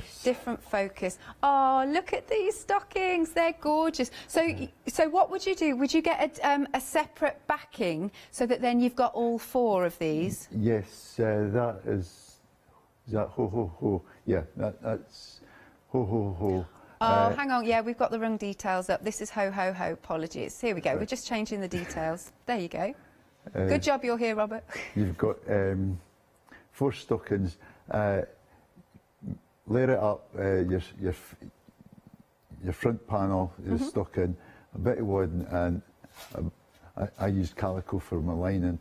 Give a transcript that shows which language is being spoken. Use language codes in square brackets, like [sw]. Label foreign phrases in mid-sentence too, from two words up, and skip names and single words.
[en] Different focus. Oh, look at these stockings, they're gorgeous. So what would you do? Would you get a separate backing so that then you've got all 4 of these? Yes, that is that ho ho ho. Yeah, that's ho ho ho. Oh, hang on. Yeah, we've got the wrong details up. This is ho, ho, ho. Apologies. Here we go. We're just changing the details. There you go. Good job you're here, Robert. You've got 4 stockings. Layer it up. Your front panel is stocking, a bit of wadding, and I used calico for my lining.